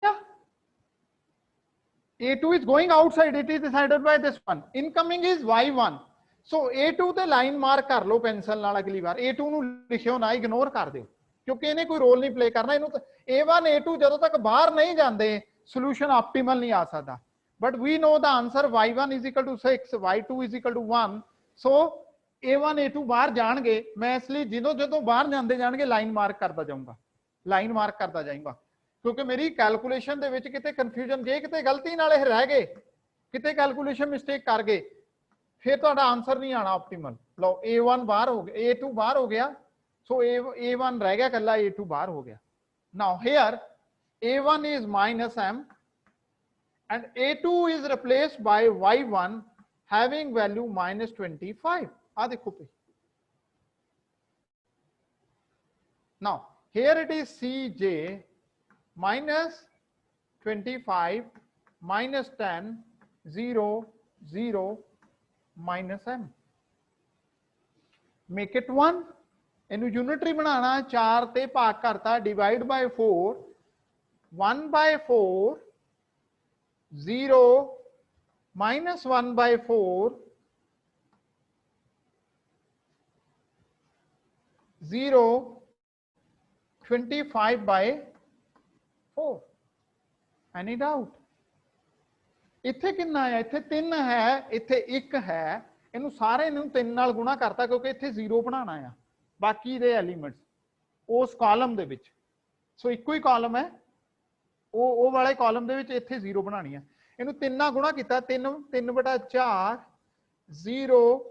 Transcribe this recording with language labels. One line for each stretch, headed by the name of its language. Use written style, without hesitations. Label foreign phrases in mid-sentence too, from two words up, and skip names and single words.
English: a2 is going outside it is decided by this one incoming is y1 so a2
Punjabi: ਤੇ ਲਾਈਨ ਮਾਰਕ ਕਰ ਲਓ ਪੈਨਸਲ ਨਾਲ ਅਗਲੀ ਵਾਰ
English: a2
Punjabi: ਨੂੰ ਲਿਖਿਓ ਨਾ ਇਗਨੋਰ ਕਰ ਦਿਓ ਕਿਉਂਕਿ ਇਹਨੇ ਕੋਈ ਰੋਲ ਨਹੀਂ ਪਲੇ ਕਰਨਾ ਇਹਨੂੰ a1 a2 ਜਦੋਂ ਤੱਕ ਬਾਹਰ ਨਹੀਂ ਜਾਂਦੇ
English: solution optimal
Punjabi: ਨਹੀਂ ਆ ਸਕਦਾ
English: but we know the answer y1 is equal to 6 y2 is equal to 1 so a1 a2
Punjabi: ਬਾਹਰ ਜਾਣਗੇ ਮੈਂ ਇਸ ਲਈ ਜਦੋਂ ਬਾਹਰ ਜਾਂਦੇ ਜਾਣਗੇ ਲਾਈਨ ਮਾਰਕ ਕਰਦਾ ਜਾਊਂਗਾ ਕਿਉਂਕਿ ਮੇਰੀ ਕੈਲਕੂਲੇਸ਼ਨ ਦੇ ਵਿੱਚ ਕਿਤੇ ਕਨਫਿਊਜ਼ਨ ਜੇ ਕਿਤੇ ਗਲਤੀ ਨਾਲ ਇਹ ਰਹਿ ਗਏ ਕਿਤੇ
English: calculation mistake
Punjabi: ਕਰ ਗਏ ਫਿਰ ਤੁਹਾਡਾ ਆਨਸਰ ਨਹੀਂ ਆਣਾ ਆਪਟੀਮਲ ਲਓ a1 ਬਾਹਰ ਹੋ ਗਿਆ a2 ਬਾਹਰ ਹੋ ਗਿਆ ਸੋ a1 ਰਹਿ ਗਿਆ ਕੱਲਾ a2 ਬਾਹਰ ਹੋ ਗਿਆ
English: now here a1 is minus m and a2 is replaced by y1 having value minus 25
Punjabi: ਆ ਦੇਖੋ ਪੇ
English: now here it is cj minus 25 minus 10 0 0 minus m make it 1
Punjabi: ਇਹਨੂੰ ਯੂਨਿਟਰੀ ਬਣਾਉਣਾ 4 ਤੇ ਭਾਗ ਕਰਤਾ
English: ਡਿਵਾਈਡ ਬਾਈ 4 1 ਬਾਈ 4 0 minus 1 by 4
Punjabi: 0
English: 25 by 4 any doubt
Punjabi: ਇੱਥੇ ਕਿੰਨਾ ਹੈ ਇੱਥੇ 3 ਹੈ ਇੱਥੇ 1 ਹੈ ਇਹਨੂੰ ਸਾਰੇ ਨੂੰ 3 ਨਾਲ ਗੁਣਾ ਕਰਤਾ ਕਿਉਂਕਿ ਇੱਥੇ 0 ਬਣਾਉਣਾ ਆ ਬਾਕੀ ਦੇ ਐਲੀਮੈਂਟਸ ਉਸ ਕਾਲਮ ਦੇ ਵਿੱਚ ਸੋ ਇੱਕੋ ਹੀ ਕਾਲਮ ਹੈ ਉਹ ਵਾਲੇ ਕਾਲਮ ਦੇ ਵਿੱਚ ਇੱਥੇ 0 ਬਣਾਣੀ ਹੈ ਇਹਨੂੰ 3 ਨਾਲ ਗੁਣਾ ਕੀਤਾ 3/4 0